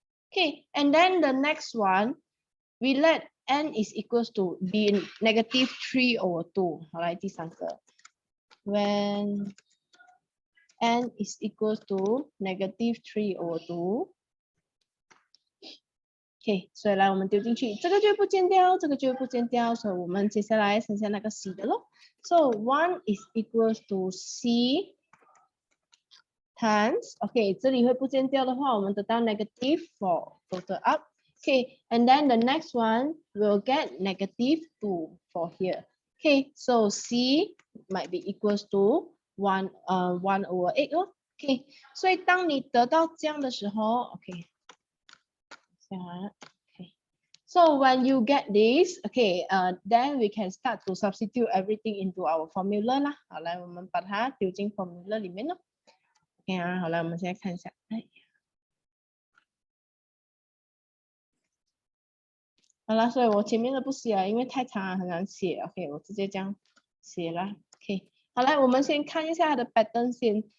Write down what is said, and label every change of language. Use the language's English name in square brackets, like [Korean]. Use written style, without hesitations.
[English] Okay, and then the next one we let n is equals to be negative 3 over 2. [Chinese] 好，来第三个 [English] when n is equals to negative 3 over 2. [Chinese] OK， 所以来我们丢进去，这个就不见掉，这个就不见掉，所以我们接下来剩下那个 c 的咯。 [English] So 1 is equals to c times OK， [Chinese] 这里会不见掉的话，我们得到 [English] negative 4 total up。 Okay, and then the next one will get negative 2 for here. Okay, so c might be equals to 1 over 8 咯。 [Chinese] Okay， 所以当你得到这样的时候 ，OK。Okay, [English] So when you get this, okay, then we can start to substitute everything into our formula 啦。 [Chinese] 好，来我们把它丢进 formula 里面咯。OK 啊，好了，我们现在看一下。哎，好了，所以我前面的不写了，因为太长了，很难写。 OK， 我直接这样写了。OK， 好来，我们先看一下它的 pattern 先。